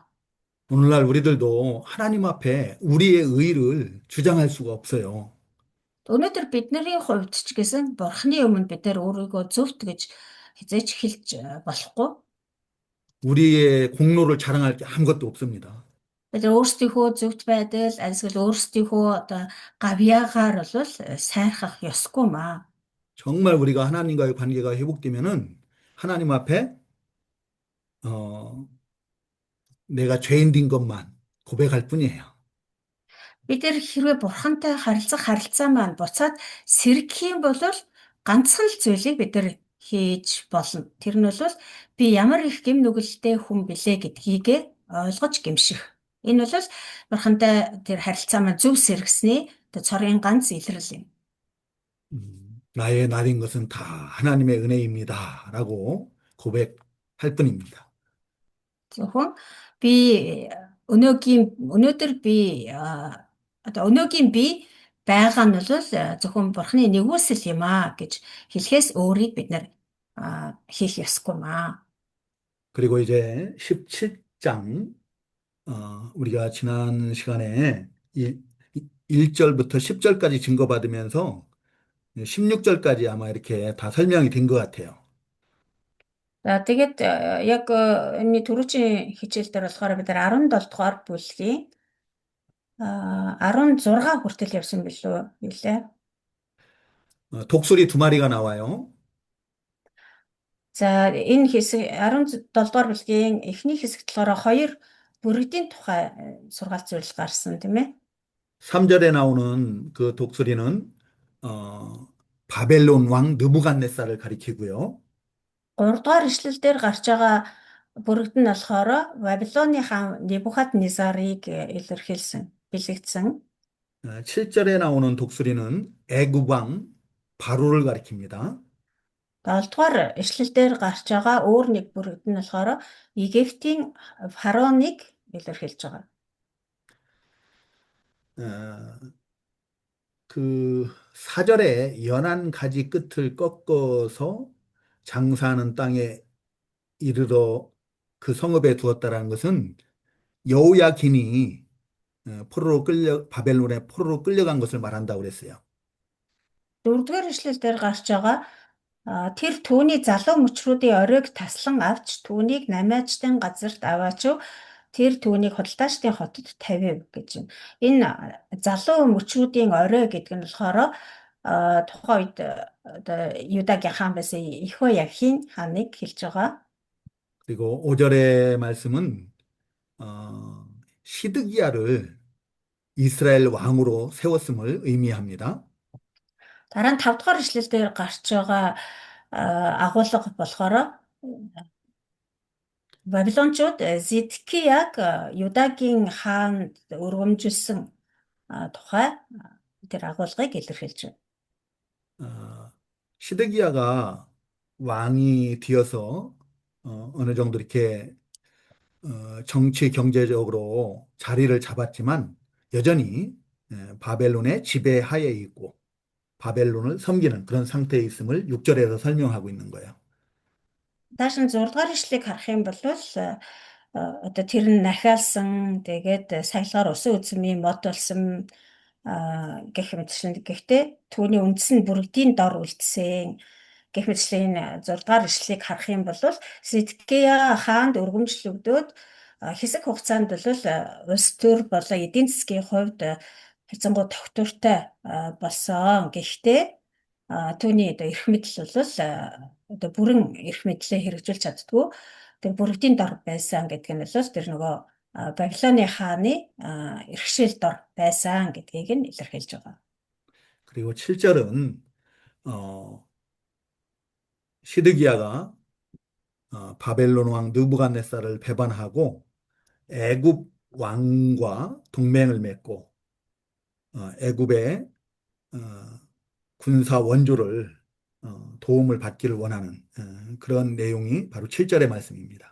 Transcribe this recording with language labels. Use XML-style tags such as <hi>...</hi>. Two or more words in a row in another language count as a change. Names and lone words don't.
<ko>오늘날 우리들도 하나님 앞에 우리의 의를 주장할 수가 없어요.</ko> <mn>Өнөөдөр бидний хувьд ч гэсэн Бурхны өмнө бид нар өөрийгөө зөвхт гэж хязгаарч хэлж болохгүй.</mn> <ko>우리의 공로를 자랑할 게 아무것도 없습니다.</ko> <mn>бид өөрсдийнхөө зөвхт байдал эсвэл өөрсдийнхөө одоо гавьяагаар бол сайрхах ёсгүй маа.</mn> <ko>정말 우리가 하나님과의 관계가 회복되면은 하나님 앞에 내가 죄인된 것만 고백할 뿐이에요.</ko> <mn>Бид нар хэрвээ Бурхантай харилцаа маань буцаад сэргэх юм бол ганцхан л зүйлийг бид нар хийж болно. Тэр нь бол би ямар их гэм нүгэлтэй хүн билээ гэдгийг ойлгож гэмших. Энэ бол Бурхантай тэр харилцаа маань зөв сэргэсний цорын ганц илрэл юм.</mn> <ko>나의 날인 것은 다 하나님의 은혜입니다. 라고 고백할 뿐입니다.</ko> <mn>Зөвхөн би өнөөдөр би одоо өнөөгийн би байгаа нь бол зөвхөн Бурхны нэгүсэл юм аа гэж хэлэхээс өөрийг бид нар хийх ёсгүй маа.</mn> <ko>그리고 이제 17장, 우리가 지난 시간에 1절부터 10절까지 증거받으면서 16절까지 아마 이렇게 다 설명이 된 것 같아요.</ko> <mn>За тэгээд яг энэ түрүүчийн хичээл дээр болохоор бид нар 17 дугаар бүлгийн 16 хүртэл явсан билүү нэлээ.</mn> <ko>독수리 두 마리가 나와요.</ko> <mn>За энэ хэсэг 17 дугаар бүлгийн эхний хэсэгт болохоор хоёр бүргэдийн тухай сургаалт зүйл гарсан тийм ээ.</mn> <ko>3절에 나오는 그 독수리는 바벨론 왕 느부갓네살을 가리키고요.</ko> <mn>3 дугаар ишлэл дээр гарч байгаа бүргэд нь болохоор Вавилоны хаан Небухаднезарыг илэрхийлсэн, бэлэгдсэн.</mn> <ko>7절에 나오는 독수리는 애굽 왕 바로를 가리킵니다.</ko> <mn>7 дугаар ишлэл дээр гарч байгаа өөр нэг бүргэд нь болохоор Египтийн фараоныг илэрхийлж байгаа.</mn> <ko>그 4절에 연한 가지 끝을 꺾어서 장사하는 땅에 이르러 그 성읍에 두었다라는 것은 여호야긴이 바벨론에 포로로 끌려간 것을 말한다고 그랬어요.</ko> <mn>4 дугаар ишлэл дээр гарч байгаа тэр түүний залуу мөчрүүдийн оройг таслан авч түүнийг намаачдын газарт аваачв. Тэр түүнийг худалдаачдын хотод тавив гэж байна. Энэ залуу мөчрүүдийн орой гэдэг нь болохоор тухайн үед одоо Юдагийн хаан байсан Ихояхин хааныг хэлж байгаа.</mn> <ko>그리고 5절의 말씀은 시드기야를 이스라엘 왕으로 세웠음을 의미합니다.</ko> <mn>Дараа нь 5 дугаар ишлэл дээр гарч байгаа агуулга болохоор Вавилончууд Зидкияг Юдагийн хаанд өргөмжилсөн тухай тэр агуулгыг илэрхийлж байна.</mn> <ko>시드기야가 왕이 되어서 어느 정도 이렇게 정치 경제적으로 자리를 잡았지만 여전히 바벨론의 지배하에 있고 바벨론을 섬기는 그런 상태에 있음을 6절에서 설명하고 있는 거예요.</ko> <mn>Дааш нь 6 дугаар ишлэгийг харах юм бол одоо тэр нь нахиалсан тэгээд сахилгаар усан үзмийн мод болсон гэх мэтчлэн гэхдээ түүний үндэс нь бүргэдийн дор үлдсэн гэх мэтчлэн 6 дугаар ишлэгийг харах юм бол Сидкия хаанд өргөмжлөгдөөд хэсэг хугацаанд бол улс төр болон эдийн засгийн хувьд хэцэнгуй тогтвортой болсон. Гэхдээ түүний одоо эрх мэдэл бол одоо бүрэн эрх мэдлээ хэрэгжүүлж чаддгүй. Тэр бүргэдийн дор байсан гэдэг нь бол тэр нөгөө Бабилоны хааны эрхшээл дор байсан гэдгийг нь илэрхийлж байгаа.</mn> <ko>그리고 7절은 시드기야가 바벨론 왕 느부갓네살을 배반하고 애굽 왕과 동맹을 맺고 애굽의 군사 원조를 도움을 받기를 원하는 그런 내용이 바로 7절의 말씀입니다.</ko>